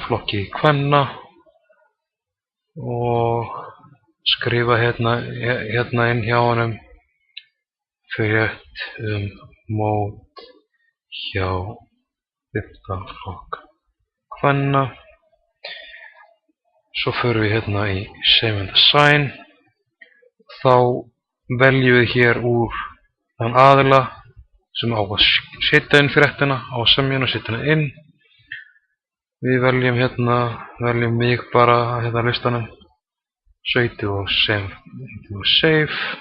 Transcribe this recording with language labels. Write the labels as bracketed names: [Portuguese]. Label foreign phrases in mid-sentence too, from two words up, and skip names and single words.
[Icelandic] flokki kvenna og skrifa hérna inn hjá honum frétt mót hjá 5. flokk kvenna. Svo förum við hérna í [English] save and assign. [Icelandic] Þá veljum við hér úr þann aðila sem á að setja inn fréttina, á að semja og setja hana inn. Við veljum mig bara hérna listanum, sveitu og save.